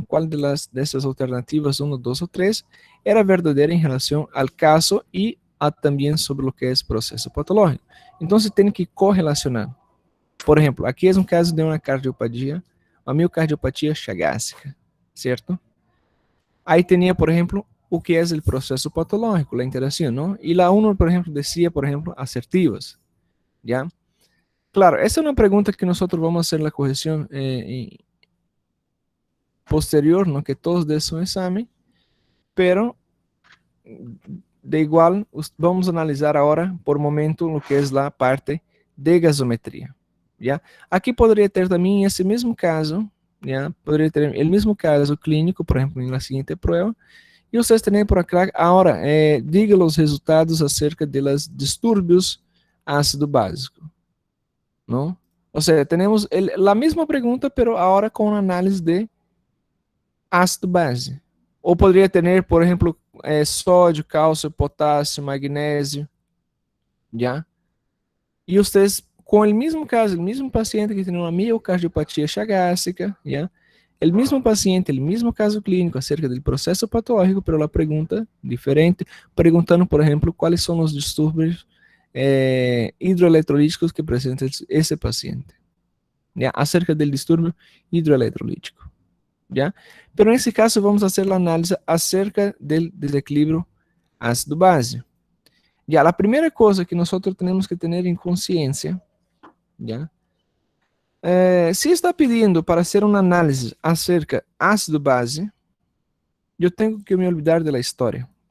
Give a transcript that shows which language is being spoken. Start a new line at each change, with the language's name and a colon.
Portuguese: Qual dessas alternativas, 1, 2 ou 3, era verdadeira em relação ao caso e também sobre o que é processo patológico. Então, você tem que correlacionar. Por exemplo, aqui é um caso de uma cardiopatia, uma miocardiopatia chagásica, certo? Aí tinha, por exemplo,
Spanish: o que es el proceso patológico, la interacción, ¿no? Y la uno, por ejemplo, decía, por ejemplo, asertivas, ¿ya? Claro, esa es una pregunta que nosotros vamos a hacer la corrección posterior, ¿no? Que todos de su examen, pero de igual vamos a analizar ahora por momento lo que es la parte de gasometría, ¿ya? Aquí podría ter también ese mismo caso, ¿ya? Podría tener el mismo caso clínico, por ejemplo, en la siguiente prueba, y ustedes tienen por acá, ahora, diga los resultados acerca de los disturbios ácido básico, ¿no? O sea, tenemos la misma pregunta, pero ahora con análisis de ácido base.
Portuguese: Ou poderia ter, por exemplo, sódio, cálcio, potássio, magnésio, já? E vocês, com o mesmo caso, o mesmo paciente que tem uma miocardiopatia chagásica, já? O mesmo paciente, o mesmo caso clínico acerca do processo patológico,
Spanish: pero la pergunta diferente,
Portuguese: perguntando, por exemplo, quais são os distúrbios hidroeletrolíticos que apresenta esse paciente, já? Acerca do distúrbio hidroeletrolítico. ¿Ya?
Spanish: Pero en este caso vamos a hacer la análisis acerca del desequilibrio ácido-base. Ya, la primera cosa que nosotros tenemos que tener en conciencia, ¿ya? Si está pidiendo para hacer un análisis acerca ácido-base, yo tengo que me olvidar de la historia.